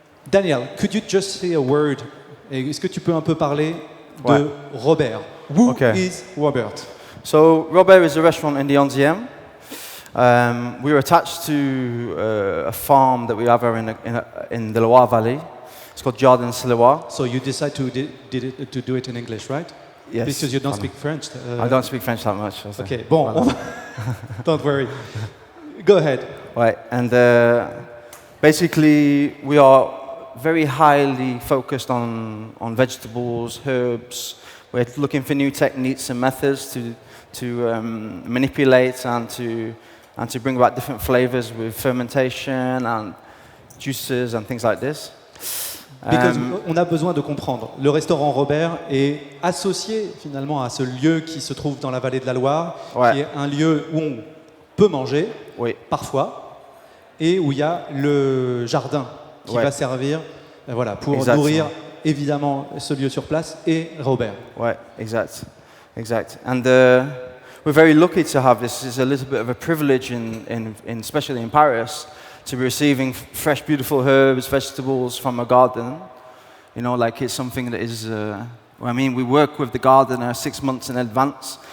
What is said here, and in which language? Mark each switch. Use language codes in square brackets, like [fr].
[en] Daniel, could you just say a word? [fr] Est-ce que tu peux un peu parler de Ouais. [en] Robert? Who Okay. is Robert? So, Robert is a restaurant in the 11e. We were attached to a farm that we have here in the Loire Valley. It's called Jardin-sur-Loire. So you decide to do it in English, right? Yes. Because you don't funny. speak French. I don't speak French that much. [fr] Okay, bon, on va- [en] don't worry. Go ahead. Right, and basically we are very highly focused on vegetables, herbs. We're looking for new techniques and methods to manipulate and to bring about different flavors with fermentation and juices and things like this. [fr] Because on a besoin de comprendre. Le restaurant Robert est associé finalement à ce lieu qui se trouve dans la vallée de la Loire, Ouais. qui est un lieu où on peut manger, Oui, parfois, et où il y a le jardin qui Ouais. va servir voilà, pour Exactement. nourrir évidemment ce lieu sur place et Robert. [en] right, exact. And we're very lucky to have this. It's a little bit of a privilege especially in Paris, to be receiving fresh, beautiful herbs, vegetables from a garden. You know, like it's something that is, we work with the gardener 6 months in advance.